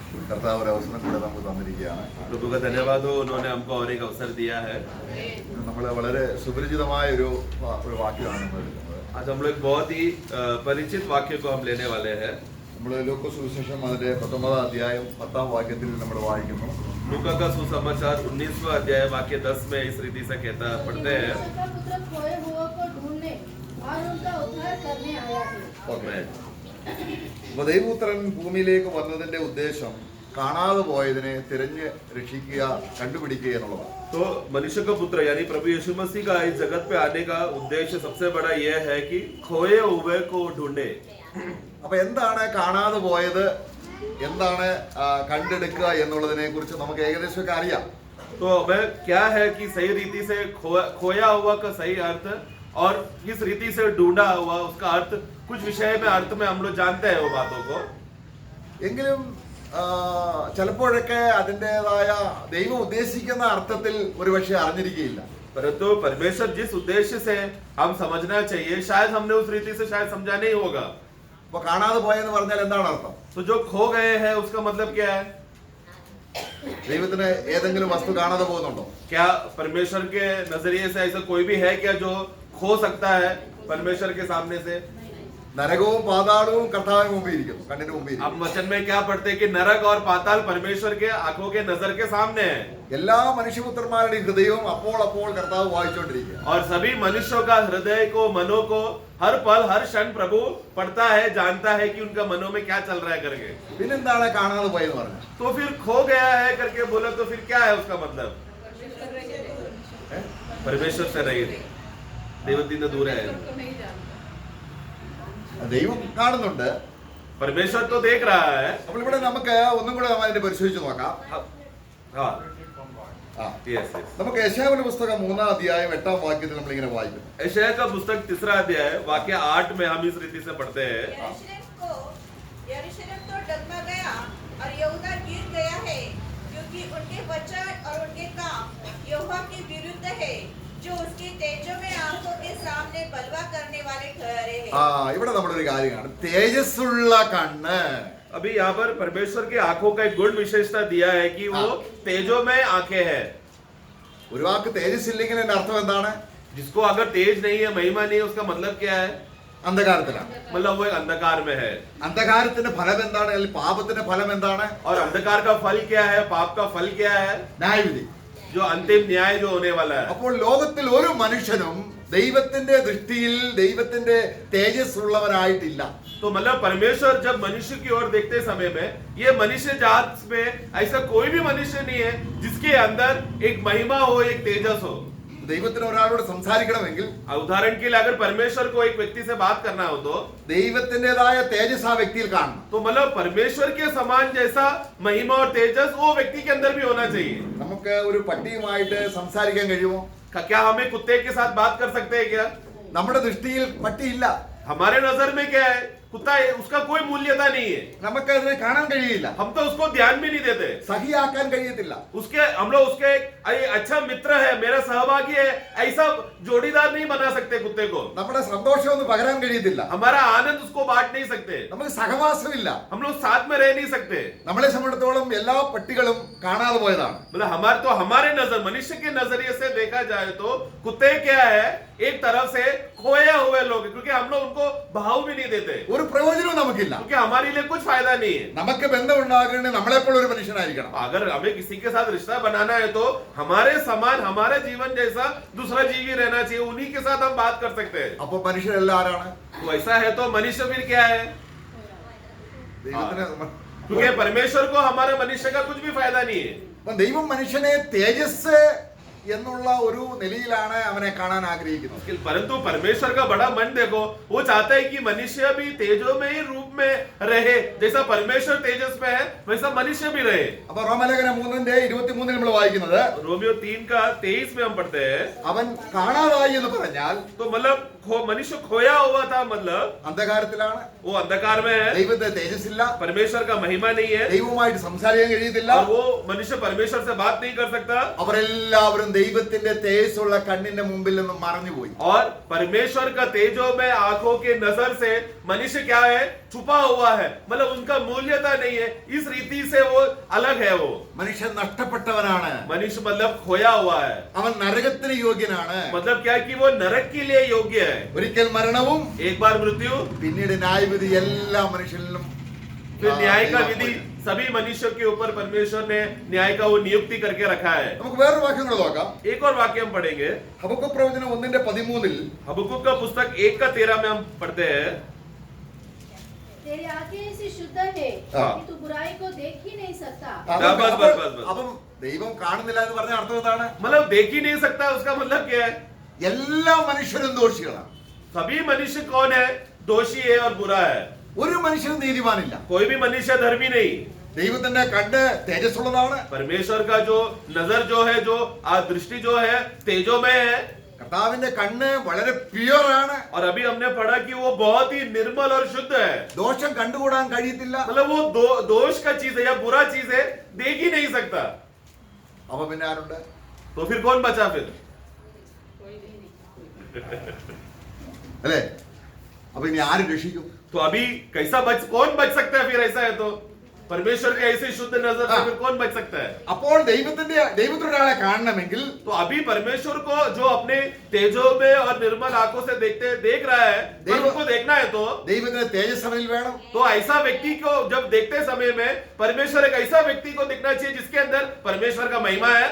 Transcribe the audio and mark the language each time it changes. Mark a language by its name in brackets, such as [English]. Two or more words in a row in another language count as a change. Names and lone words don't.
[Malayalam] കർത്താവ് ഒരു അവസരം കൂടെ നമുക്ക് തന്നിരിക്കുകയാണ്. [Hindi] प्रभु का धन्यवाद हो, उन्होंने हमको और एक अवसर दिया है. [Malayalam] നമ്മൾ വളരെ സുപരിചിതമായ ഒരു വാക്യമാണ് നമ്മൾ എടുക്കുന്നത്. [Hindi] आज हम लोग बहुत ही परिचित वाक्य को हम लेने वाले हैं. [Malayalam] നമ്മൾ ലൂക്കോസ് സുവിശേഷം അതിന്റെ 19-ാം അധ്യായം 10-ാം വാക്യത്തിൽ നമ്മൾ വായിക്കുന്നു. [Hindi] लूका का सुसमाचार 19वां अध्याय वाक्य 10 में इस रीति से कहता पढ़ते हैं. खोए हुओं को ढूंढने और उनका उद्धार करने आया है. [Malayalam] അപ്പോൾ ദൈവപുത്രൻ ഭൂമിയിലേക്ക് വന്നതിന്റെ ഉദ്ദേശം കാണാതെ പോയതിനെ തിരഞ്ഞ് രക്ഷിക്കുക, കണ്ടുപിടിക്കുക എന്നുള്ളതാണ്. [Hindi] तो मनुष्य का पुत्र यानी प्रभु यीशु मसीह का इस जगत पे आने का उद्देश्य सबसे बड़ा यह है कि खोए हुए को ढूंढे. [Malayalam] അപ്പൊ എന്താണ് കാണാതെ പോയത്, എന്താണ് കണ്ടെടുക്കുക എന്നുള്ളതിനെ കുറിച്ച് നമുക്ക് ഏകദേശമൊക്കെ അറിയാം. [Hindi] तो हमें क्या है कि सही रीति से खोया हुआ का सही अर्थ और किस रीति से ढूंढा हुआ उसका अर्थ कुछ विषय में अर्थ में हम लोग जानते हैं वो बातों को. [Malayalam] എങ്കിലും ചിലപ്പോഴൊക്കെ അതിൻ്റെതായ ദൈവം ഉദ്ദേശിക്കുന്ന അർത്ഥത്തിൽ ഒരുപക്ഷെ അറിഞ്ഞിരിക്കുകയില്ല. [Hindi] परंतु परमेश्वर जिस उद्देश्य से हम समझना चाहिए शायद हमने उस रीति से शायद समझा नहीं होगा. [Malayalam] അപ്പൊ കാണാതെ പോയെന്ന് പറഞ്ഞാൽ എന്താണ് അർത്ഥം? [Hindi] तो जो खो गए हैं उसका मतलब क्या है? [Malayalam] ദൈവത്തിന് ഏതെങ്കിലും വസ്തു കാണാതെ പോകുന്നുണ്ടോ? [Hindi] क्या परमेश्वर के नजरिए से ऐसा कोई भी है क्या जो खो सकता है परमेश्वर के सामने से? [Malayalam] നരകവും പാതാളവും കർത്താവിന് മുമ്പിൽ ഇരിക്കുന്നു, കണ്ണിന് മുമ്പിൽ. [Hindi] अब वचन में क्या पढ़ते हैं कि नरक और पाताल परमेश्वर के आंखों के नजर के सामने है. [Malayalam] എല്ലാ മനുഷ്യപുത്രന്മാരുടെയും ഹൃദയവും അപ്പോൾ കർത്താവ് വായിച്ചുകൊണ്ടിരിക്കുക. [Hindi] और सभी मनुष्यों का हृदय को मनों को हर पल हर क्षण प्रभु पढ़ता है, जानता है कि उनका मनों में क्या चल रहा है करके. [Malayalam] പിന്നെന്താണ് കാണാതെ പോയെന്ന് പറഞ്ഞത്? [Hindi] तो फिर खो गया है करके बोला तो फिर क्या है उसका मतलब? परमेश्वर से रहित, ദൈവത്തിന് दूर है. [Malayalam] ദൈവം കാണുന്നുണ്ട്, [Hindi] परमेश्वर तो देख रहा है. [Malayalam] അപ്പോൾ ഇവിടെ നമുക്ക് ഒന്നും കൂടെ അതിന്റെ പരിശോധിച്ച് നോക്കാം. [Hindi] हाँ yes. [Malayalam] നമുക്ക് യെശയ്യാവിന്റെ പുസ്തകം 3-ാം അധ്യായം 8-ാം വാക്യത്തിൽ നമ്മൾ ഇങ്ങനെ വായിക്കും. [Hindi] यशायाह का पुस्तक 3रा अध्याय वाक्य 8 में हम इस रीति से पढ़ते हैं. यरूशलेम तो डगमगा गया और यहूदा गिर गया है, क्योंकि उनके वचन और उनके काम यहोवा के विरुद्ध है, जो उसकी तेजों में आंखों के सामने बलवा करने वाले ठहरे हैं. [Malayalam] ഇവിടെ നമ്മളൊരു കാര്യം കാണും, തേജസ്സുള്ള കണ്ണ്. [Hindi] अभी यहाँ पर परमेश्वर की आंखों का एक गुण विशेषता दिया है कि वो तेजों में आंखें हैं. [Malayalam] ഒരു വാക്ക് തേജസ് ഇല്ലെങ്കിൽ അതിന്റെ അർത്ഥം എന്താണ്? [Hindi] जिसको अगर तेज नहीं है, महिमा नहीं है, उसका मतलब क्या है? [Malayalam] അന്ധകാരത്തിലാണ്. [Hindi] मतलब वो एक अंधकार में है. [Malayalam] അന്ധകാരത്തിന്റെ ഫലം എന്താണ്? അല്ലെങ്കിൽ പാപത്തിന്റെ ഫലം എന്താണ്? [Hindi] और अंधकार का फल क्या है? पाप का फल क्या है? [Malayalam] ന്യായവിധി, [Hindi] जो अंतिम न्याय जो होने वाला है. [Malayalam] അപ്പോൾ ലോകത്തിൽ ഒരു മനുഷ്യനും ദൈവത്തിന്റെ ദൃഷ്ടിയിൽ ദൈവത്തിന്റെ തേജസ് ഉള്ളവരായിട്ടില്ല. [Hindi] तो मतलब परमेश्वर जब मनुष्य की ओर देखते समय में ये मनुष्य जात में ऐसा कोई भी मनुष्य नहीं है जिसके अंदर एक महिमा हो, एक तेजस हो. [Malayalam] ദൈവത്തിന് ഒരാളോട് സംസാരിക്കണമെങ്കിൽ, [Hindi] उदाहरण के लिए अगर परमेश्वर को एक व्यक्ति से बात करना हो तो [Malayalam] ദൈവത്തിൻ്റെതായ തേജസ് ആ വ്യക്തിയിൽ കാണണം. [Hindi] तो मतलब परमेश्वर के समान जैसा महिमा और तेजस वो व्यक्ति के अंदर भी होना चाहिए. [Malayalam] നമുക്ക് ഒരു പട്ടിയുമായിട്ട് സംസാരിക്കാൻ കഴിയുമോ? [Hindi] क्या हमें कुत्ते के साथ बात कर सकते हैं क्या? [Malayalam] നമ്മുടെ ദൃഷ്ടിയിൽ പട്ടിയില്ല, [Hindi] हमारे नजर में क्या है? कुत्ता है, उसका कोई मूल्यता नहीं है. [Malayalam] നമുക്ക് അതിനെ കാണാൻ കഴിയില്ല, [Hindi] हम तो उसको ध्यान भी नहीं देते. [Malayalam] സഹിയാക്കാൻ കഴിയത്തില്ല. [Hindi] उसके हम लोग उसके अच्छा मित्र है, मेरा सहभागी है, ऐसा जोड़ीदार नहीं बना सकते कुत्ते को. [Malayalam] നമ്മുടെ സന്തോഷമൊന്നും പകരാൻ കഴിയത്തില്ല, [Hindi] हमारा आनंद उसको बांट नहीं सकते. [Malayalam] നമുക്ക് സഹവാസമില്ല. [Hindi] हम लोग साथ में रह नहीं सकते. [Malayalam] നമ്മളെ സംബന്ധിച്ചിടത്തോളം എല്ലാ പട്ടികളും കാണാതെ പോയതാണ്. [Hindi] मतलब हमारे नजर मनुष्य के नजरिए से देखा जाए तो कुत्ते क्या है? एक तरफ से खोए हुए लोग, क्योंकि हम लोग उनको भाव भी नहीं देते, [Malayalam] ഒരു പ്രയോജനവും നമുക്കില്ല. [Hindi] क्योंकि हमारे लिए कुछ फायदा नहीं है. [Malayalam] നമുക്ക് ബന്ധം ഉണ്ടാകേണ്ടത് നമ്മളെപ്പോൾ ഒരു മനുഷ്യനായിരിക്കണം. [Hindi] अगर हमें किसी के साथ रिश्ता बनाना है तो हमारे समान, हमारे जीवन जैसा दूसरा जीवी रहना चाहिए, उन्हीं के साथ हम बात कर सकते हैं. [Malayalam] അപ്പൊ മനുഷ്യരെല്ലാം ആരാണ്? [Hindi] तो ऐसा है तो मनुष्य फिर क्या है? [Malayalam] ദൈവത്തിന് [Hindi] क्योंकि परमेश्वर को हमारे मनुष्य का कुछ भी फायदा नहीं है. [Malayalam] അപ്പൊ ദൈവം മനുഷ്യനെ തേജസ് എന്നുള്ള ഒരു നിലയിലാണ് അവനെ കാണാൻ ആഗ്രഹിക്കുന്നത്. [Hindi] परंतु परमेश्वर का बड़ा मन देखो, वो चाहता है कि मनुष्य भी तेजो में ही रूप में रहे, जैसा परमेश्वर तेजस में है वैसा मनुष्य भी रहे. [Malayalam] അപ്പൊ റോമലേഖനം 3:23 നമ്മൾ വായിക്കുന്നത്, [Hindi] रोमियो 3:23 में हम पढ़ते हैं, [Malayalam] അവൻ കാണാതായി എന്ന് പറഞ്ഞാൽ [Hindi] तो मतलब मनुष्य खोया हुआ था, मतलब [Malayalam] അന്ധകാരത്തിലാണ്, [Hindi] वो अंधकार में है, [Malayalam] ദൈവത്തെ തേജസ്സില്ല, [Hindi] परमेश्वर का महिमा नहीं है, [Malayalam] ദൈവവുമായിട്ട് സംസാരിക്കാൻ കഴിയത്തില്ല. [Hindi] और वो मनुष्य परमेश्वर से बात नहीं कर सकता. [Malayalam] അവരെല്ലാവരും ദൈവത്തിന്റെ തേജസ്സുള്ള കണ്ണിന്റെ മുമ്പിൽ നിന്നും മറഞ്ഞുപോയി. [Hindi] और परमेश्वर का तेजो में आंखों के नजर से मनुष्य क्या है? छुपा हुआ है, मतलब उनका मूल्यता नहीं है, इस रीति से वो अलग है। वो [Malayalam] മനുഷ്യൻ നഷ്ടപ്പെട്ടവനാണ്, [Hindi] मनुष्य मतलब खोया हुआ है, [Malayalam] അവൻ നരകത്തിന് യോഗ്യനാണ്. [Hindi] मतलब क्या है कि वो नरक के लिए योग्य है। [Malayalam] ഒരിക്കൽ മരണവും [Hindi] एक बार मृत्यु, [Malayalam] പിന്നീട് ന്യായവിധി എല്ലാ മനുഷ്യരിലും [Hindi] फिर न्याय का विधि सभी मनुष्यों के ऊपर परमेश्वर ने न्याय का वो नियुक्ति करके रखा है। [Malayalam] നമുക്ക് വേറൊരു വാക്യം കൂടെ നോക്കാം. [Hindi] एक और वाक्य हम पढ़ेंगे, [Malayalam] ഹബക്കൂക്ക് പ്രവചനം 1:13 [Hindi] हबक्कुक का पुस्तक 1:13 में हम पढ़ते हैं, तेरी आंखें ऐसी शुद्ध है हाँ। कि तू बुराई को देख ही नहीं सकता। [Malayalam] അപ്പം ദൈവം കാണുന്നില്ല എന്ന് പറഞ്ഞ അർത്ഥം എന്താണ്? [Hindi] मतलब देख ही नहीं सकता, उसका मतलब क्या है? [Malayalam] എല്ലാ മനുഷ്യരും ദോഷികളാണ്. [Hindi] सभी मनुष्य कौन है? दोषी है और बुरा है, [Malayalam] ഒരു മനുഷ്യനും നീതിമാനില്ല. [Hindi] कोई भी मनुष्य धर्मी नहीं। [Malayalam] ദൈവത്തിന്റെ കണ്ണ് തേജസ്സുള്ളതാണ്. [Hindi] परमेश्वर का जो नजर जो है, जो दृष्टि जो है तेजोमय है, [Malayalam] കർത്താവിന്റെ കണ്ണ് വളരെ പ്യുവർ ആണ്. [Hindi] और अभी हमने पढ़ा कि वो बहुत ही निर्मल और शुद्ध है, [Malayalam] ദോഷം കണ്ടുകൂടാൻ കഴിയത്തില്ല. [Hindi] मतलब वो दोष का चीज है या बुरा चीज है, देख ही नहीं सकता। [Malayalam] അപ്പൊ പിന്നെ ആരുണ്ട്? [Hindi] तो फिर कौन बचा फिर? [Malayalam] അല്ലേ? അപ്പൊ ഇനി ആര് രക്ഷിക്കും? [Hindi] तो अभी कौन बच सकता है फिर? ऐसा है तो परमेश्वर के ऐसे शुद्ध नजर से फिर कौन बच सकता है? [Malayalam] അപ്പോൾ ദൈവത്തിനൊരാളെ കാണണമെങ്കിൽ [Hindi] तो अभी परमेश्वर को जो अपने तेजो में और निर्मल आंखों से देख रहा है, तो उनको देखना है तो [Malayalam] ദൈവത്തിന് തേജസ് അവനിൽ വേണം. [Hindi] तो ऐसा व्यक्ति को जब देखते समय में परमेश्वर एक ऐसा व्यक्ति को दिखना चाहिए जिसके अंदर परमेश्वर का महिमा है,